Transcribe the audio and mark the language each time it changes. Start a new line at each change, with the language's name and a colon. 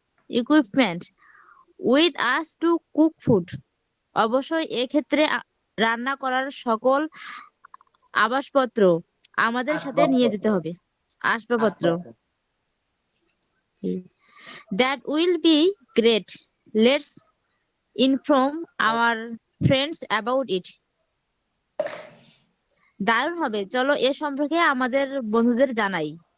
English: equipment with us to cook food.
Bangla: অবশ্যই এক্ষেত্রে রান্না করার সকল আবাসপত্র আমাদের সাথে নিয়ে যেতে হবে। আসবাবপত্র।
English: That will be great. Let's inform our friends about it.
Bangla: দারুণ হবে, চলো এ সম্পর্কে আমাদের বন্ধুদের জানাই।